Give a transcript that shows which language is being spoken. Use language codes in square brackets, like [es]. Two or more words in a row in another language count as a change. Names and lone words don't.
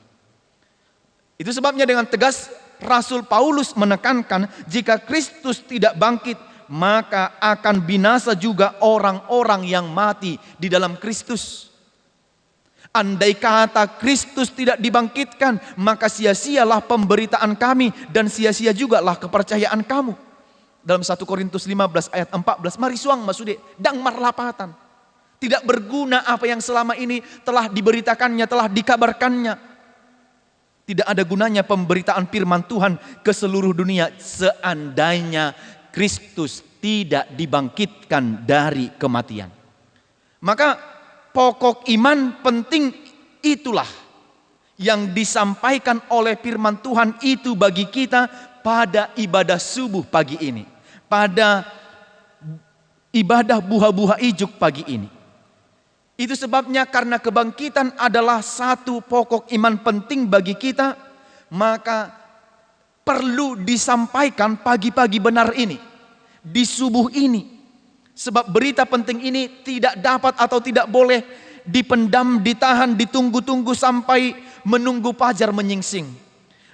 [id] Itu sebabnya dengan tegas Rasul Paulus menekankan, jika Kristus tidak bangkit, maka akan binasa juga orang-orang yang mati di dalam Kristus. Andai kata Kristus tidak dibangkitkan, maka sia-sialah pemberitaan kami dan sia-sia juga lah kepercayaan kamu. Dalam 1 Korintus 15 ayat 14, [bbc] mari suang masude, dang marlapatan. [id] Tidak berguna apa yang selama ini telah diberitakannya, telah dikabarkannya. Tidak ada gunanya pemberitaan firman Tuhan ke seluruh dunia seandainya Kristus tidak dibangkitkan dari kematian. Maka pokok iman penting itulah yang disampaikan oleh firman Tuhan itu bagi kita pada ibadah subuh pagi ini, pada ibadah [bbc] buha-buha ijuk [id] pagi ini. Itu sebabnya karena kebangkitan adalah satu pokok iman penting bagi kita, maka perlu disampaikan pagi-pagi benar ini, di subuh ini. Sebab berita penting ini tidak dapat atau tidak boleh dipendam, ditahan, ditunggu-tunggu sampai menunggu fajar menyingsing.